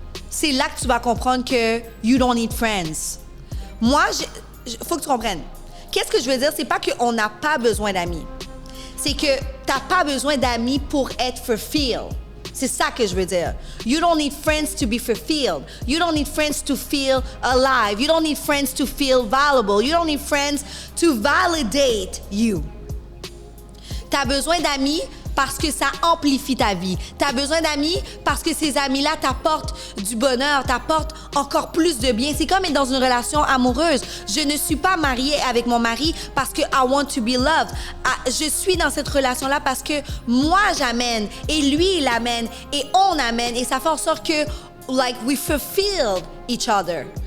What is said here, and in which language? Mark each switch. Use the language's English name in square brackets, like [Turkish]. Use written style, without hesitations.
[French] C'est là que tu vas comprendre que [English] you don't need friends. [French] Moi, faut que tu comprennes. Qu'est-ce que je veux dire? C'est pas qu'on n'a pas besoin d'amis. C'est que t'as pas besoin d'amis pour être fulfilled. C'est ça que je veux dire. [English] You don't need friends to be fulfilled. You don't need friends to feel alive. You don't need friends to feel valuable. You don't need friends to validate you. [French] T'as besoin d'amis parce que ça amplifie ta vie. T'as besoin d'amis parce que ces amis-là t'apportent du bonheur, t'apportent encore plus de bien. C'est comme être dans une relation amoureuse. Je ne suis pas mariée avec mon mari parce que [English] I want to be loved. [French] Je suis dans cette relation-là parce que moi, j'amène et lui, il amène et on amène et ça fait en sorte que, like, [English] we fulfill each other.